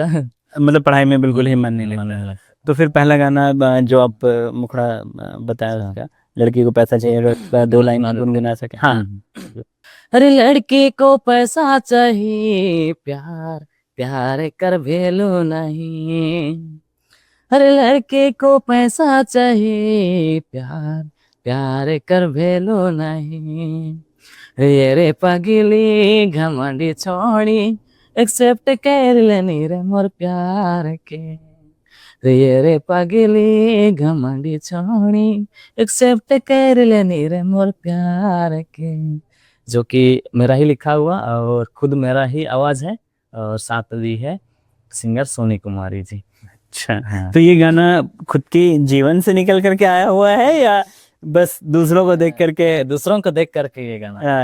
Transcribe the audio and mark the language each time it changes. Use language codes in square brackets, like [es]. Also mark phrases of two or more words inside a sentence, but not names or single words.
[hi] मतलब पढ़ाई में बिल्कुल ही मन नहीं लगता। तो फिर पहला गाना जो आप मुखड़ा बताया अच्छा। उसका, लड़की को पैसा चाहिए, अगर 2 लाइन गुनगुना सके। हाँ। अरे लड़की को पैसा चाहिए, [sck] प्यार प्यार कर भेलो नहीं। [hi] अरे लड़के को पैसा चाहिए, [sck] प्यार प्यार कर भेलो नहीं। ये रे पगली घमंडी छोड़ी, एक्सेप्ट कर लेनी रे मोर प्यार के। ये रे पगली घमंडी छोड़ी, एक्सेप्ट कर लेनी रे मोर प्यार के। [hi] जो कि मेरा ही लिखा हुआ और खुद मेरा ही आवाज है, और साथ दी है सिंगर सोनी कुमारी जी। अच्छा, हाँ। तो ये गाना खुद के जीवन से निकल करके आया हुआ है या बस दूसरों को देख करके? दूसरों को देख करके ये गाना।